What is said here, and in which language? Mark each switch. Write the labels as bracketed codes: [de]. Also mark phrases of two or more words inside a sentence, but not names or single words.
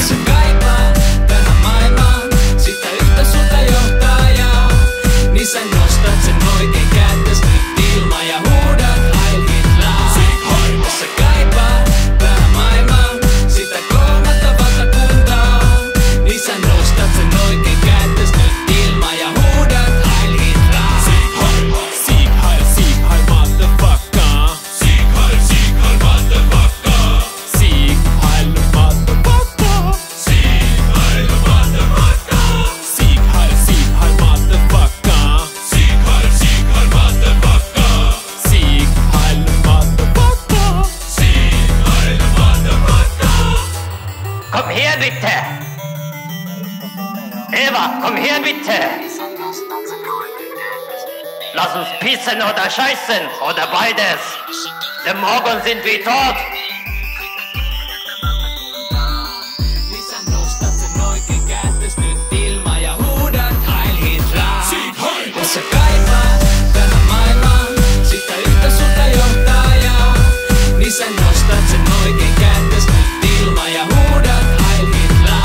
[fi] Se kaipaa tähän maailmaan sitä yhtä sulta johtajaa, niin sä nostat sen oikein kätes nyt ilma ja huudat Heil Hitler. Se kaipaa tähän maailmaan sitä kolmatta valtakuntaa, niin sä nostat sen oikein kätes nyt ilma ja huudat Heil Hitler. [de] Sieg Heil, Sieg Heil, motherfucker. Sieg Heil, Sieg Heil, motherfucker. Sieg Heil, motherfucker. Sieg Heil, motherfucker. Sieg Heil, Sieg Heil, motherfucker. Sieg Heil, Sieg Heil, motherfucker. Sieg Heil, motherfucker. Sieg Heil, motherfucker. Komm her bitte! Eva, komm her bitte! Lass uns pissen oder scheißen oder beides. Denn morgen sind wir tot. [fi] Niin sä nostat sen oikein kätes nyt ilma ja huudat Heil Hitler. Jos sä kaipaat tähän maailmaan sitä yhtä sulta johtajaa, niin sä nostat sen oikein kätes nyt ilma ja huudat Heil Hitler.